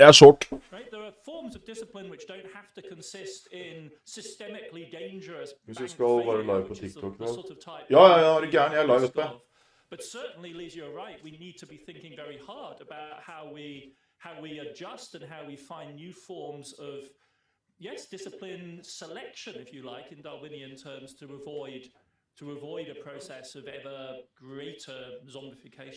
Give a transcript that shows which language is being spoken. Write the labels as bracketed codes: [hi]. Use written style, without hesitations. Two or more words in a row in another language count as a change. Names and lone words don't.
[da] Jeg er short. [en] Right? There are forms of discipline which don't have to consist in systemically dangerous [da] Hvis vi [en] bank [da] skal være [en] failure, [da] live på [en] which is [da] TikTok, [en] the sort of type [da] ja, er du gæren, jeg er live [en] risk [da] oppe. [en] of. But certainly, Lisa, you're right. We need to be thinking very hard about how we adjust and how we find new forms of, yes, discipline selection, if you like, in Darwinian terms, to avoid a process of ever greater zombification.